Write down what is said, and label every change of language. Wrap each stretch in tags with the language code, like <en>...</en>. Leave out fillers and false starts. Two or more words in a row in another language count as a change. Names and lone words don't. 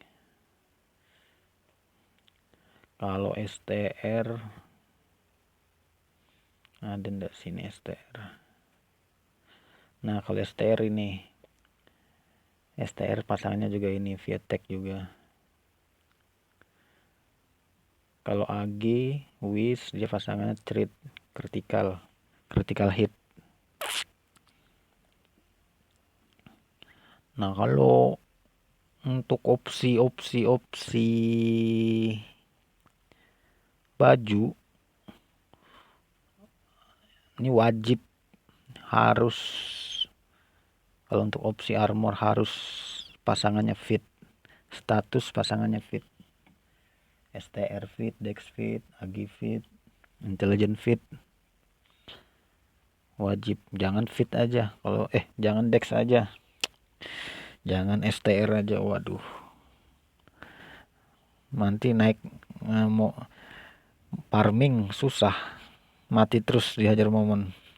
<id>Kalau STR ada ndak sini STR. Nah kalau STR ini STR pasangannya juga ini V-Attack juga. Kalau AG Wish dia pasangannya Treat</id> <en>critical hit.</en> <id>Nah kalau untuk opsi baju ini wajib harus, kalau untuk opsi armor harus pasangannya fit, status pasangannya fit, STR fit, Dex fit, Agi fit, Intelligent fit, wajib. Jangan fit aja, kalau jangan Dex aja, jangan STR aja, waduh nanti naik mau farming susah, mati terus dihajar momon.</id>